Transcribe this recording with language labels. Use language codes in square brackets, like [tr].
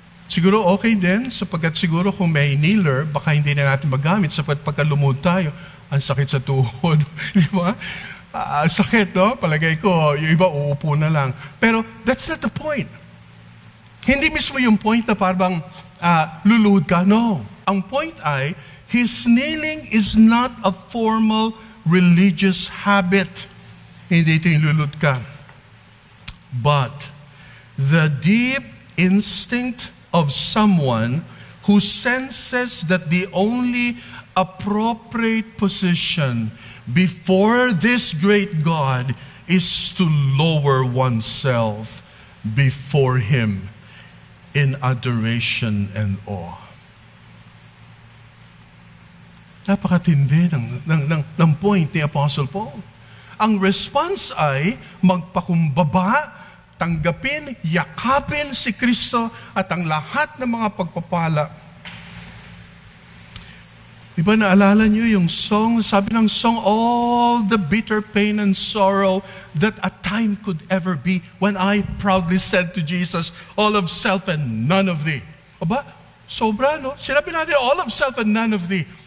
[tl] Siguro okay din, sapagkat siguro kung may kneeler, baka hindi na natin magamit, sapagkat pagka lumuhod tayo, ang sakit sa tuhod. Di ba? Sakit, no? Palagay ko, yung iba uupo na lang. Pero [en] that's not the point. [tl] Hindi mismo yung point na parang luluhod ka. No. Ang point ay, [en] his kneeling is not a formal religious habit. [tl] Hindi ito yung luluhod ka. [en] But the deep instinct of someone who senses that the only appropriate position before this great God is to lower oneself before Him in adoration and awe. [tl] Napakatindi ng point ni Apostle Paul. Ang response ay magpakumbaba, tanggapin, yakapin si Kristo at ang lahat ng mga pagpapala. Diba naalala niyo yung song, sabi ng song, [en] all the bitter pain and sorrow that a time could ever be when I proudly said to Jesus, all of self and none of thee. [tl] Aba, sobra, no? Sinabi natin, [en] all of self and none of thee.